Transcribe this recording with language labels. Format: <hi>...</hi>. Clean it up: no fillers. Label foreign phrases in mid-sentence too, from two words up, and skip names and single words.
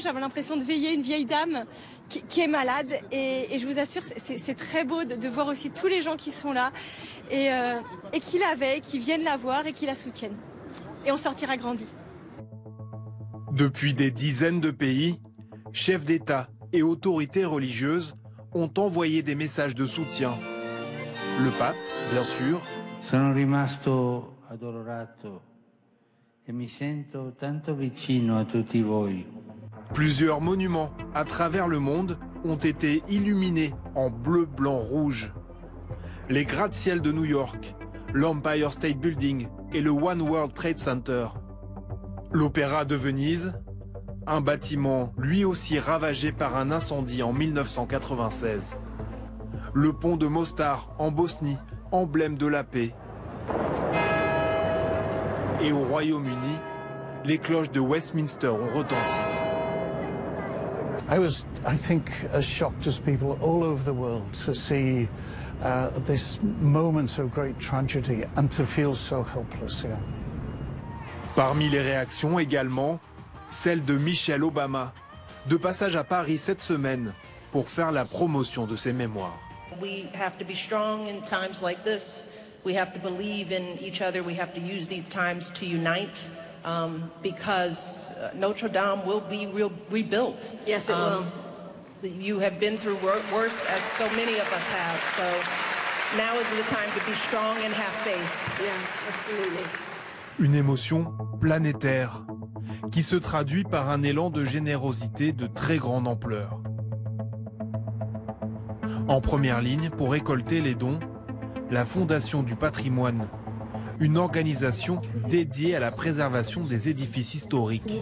<fr>J'avais l'impression de veiller une vieille dame qui est malade. Et je vous assure, c'est très beau de voir aussi tous les gens qui sont là et qui la veillent, qui viennent la voir et qui la soutiennent. Et on sortira grandi. Depuis des dizaines de pays, chefs d'État et autorités religieuses ont envoyé des messages de soutien. Le pape, bien sûr.</fr> <it>Sono rimasto addolorato e mi sento tanto vicino a tutti voi.</it> <fr>Plusieurs monuments à travers le monde ont été illuminés en bleu, blanc, rouge. Les gratte-ciel de New York, l'Empire State Building et le One World Trade Center. L'Opéra de Venise, un bâtiment lui aussi ravagé par un incendie en 1996. Le pont de Mostar en Bosnie, emblème de la paix. Et au Royaume-Uni, les cloches de Westminster ont retenti.</fr> <en>I was, I think, as shocked as people all over the world to see this moment of great tragedy and to feel so helpless here.</en> <fr>Parmi les réactions également, celle de Michelle Obama, de passage à Paris cette semaine pour faire la promotion de ses mémoires.</fr> <en>We have to be strong in times like this. We have to believe in each other. We have to use these times to unite because Notre Dame will be rebuilt. Yes, it will. You have been through worse, as so many of us have. So now is the time to be strong and have faith. Yeah, absolutely.</en> <fr>Une émotion planétaire qui se traduit par un élan de générosité de très grande ampleur. En première ligne pour récolter les dons, la Fondation du patrimoine, une organisation dédiée à la préservation des édifices historiques.</fr>